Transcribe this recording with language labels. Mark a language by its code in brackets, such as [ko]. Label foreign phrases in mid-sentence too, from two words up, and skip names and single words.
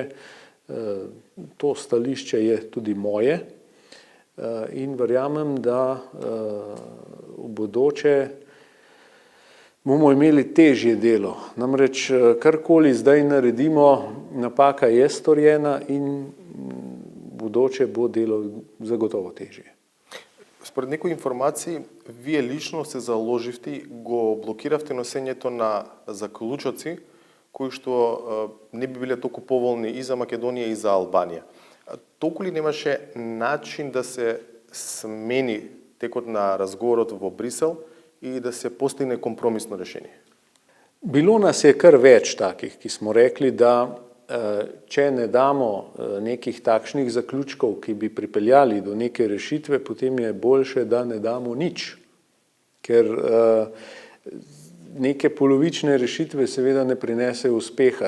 [sl] To stališče je tudi moje in verjamem, da v bodoče bomo imeli težje delo. Namreč karkoli zdaj naredimo, napaka je storjena in v bodoče bo delo zagotovo težje. [mk] Според некои информации, вие лично се заложивте, го блокиравте носењето на заклучоци, кои што не би биле толку поволни и за Македонија и за Албанија. Толку ли немаше начин да се смени текот на разговорот во Брисел и да се постигне компромисно решение? [sl] Bilo nas je kar več takih, ki smo rekli, da če ne damo nekih takšnih zaključkov, ki bi pripeljali do neke rešitve, potem je boljše, da ne damo nič. Ker neke polovične rešitve seveda ne prinesejo uspeha.